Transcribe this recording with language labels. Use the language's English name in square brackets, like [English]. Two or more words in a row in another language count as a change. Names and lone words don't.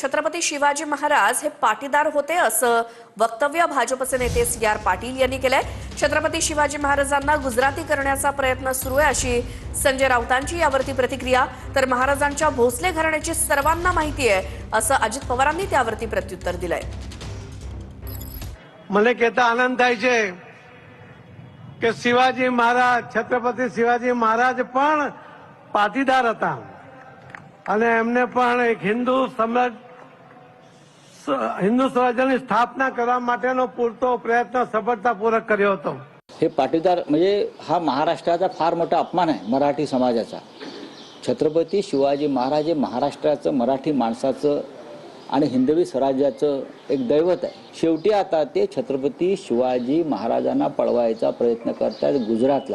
[Marathi] छत्रपती शिवाजी महाराज हे पाटीदार होते असं वक्तव्य भाजपचे नेते CR पाटील यांनी केलंय। छत्रपती शिवाजी महाराजांना गुजराती करण्याचा प्रयत्न सुरू आहे अशी संजय राऊतांची यावरती प्रतिक्रिया। तर महाराजांच्या भोसले घराण्याची सर्वांना माहिती आहे असं अजित पवारांनी त्यावरती प्रत्युत्तर दिलंय। [Gujarati] મને કહેતા આનંદ થાય છે કે શિવાજી મહારાજ છત્રપતિ શિવાજી મહારાજ પણ પાટીદાર હતા અને એમને પણ એક હિન્દુ સ્વરાજ્યની સ્થાપના કરવા માટેનો પૂરતો પ્રયત્ન સફળતાપૂર્વક કર્યો હતો। [Marathi] हे पाटीदार म्हणजे हा महाराष्ट्राचा फार मोठा अपमान आहे मराठी समाजाचा। छत्रपती शिवाजी महाराज हे महाराष्ट्राचं मराठी माणसाचं आणि हिंदवी स्वराज्याचं एक दैवत आहे। शेवटी आता ते छत्रपती शिवाजी महाराजांना पळवायचा प्रयत्न करतात गुजरातला।